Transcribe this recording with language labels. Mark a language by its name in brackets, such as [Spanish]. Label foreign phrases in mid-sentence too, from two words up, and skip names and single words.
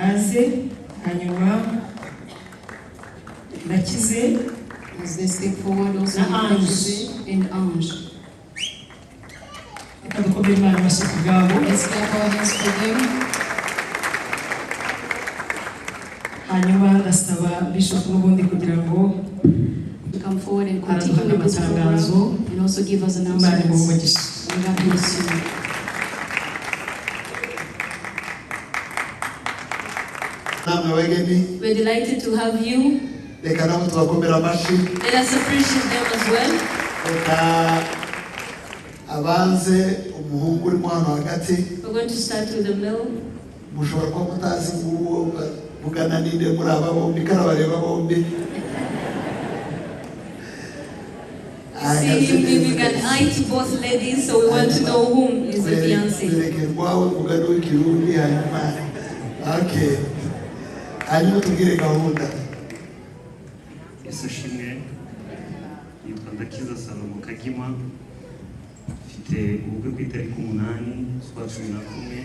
[Kinyarwanda] Baraze hanyuma Nakize. [English] As they step forward also and Ange. Let's clap our hands for them. [Kinyarwanda] Hanyuma ndasaba Bishop n'ubundi kugira ngo [English] come forward and continue with this program and also give us announcements. God bless you. We're delighted to have you. Let us appreciate them as well. We're going to start with the mill. See him giving an eye to both ladies, so we want to know whom is the fiancé. Okay. [Kinyarwanda] Hanyuma tugire gahunda. Yesu shimwe. Yitwa Ndakiza Salomo Kagima. Mfite ubukwe ku itariki 8 z'ukwa 11.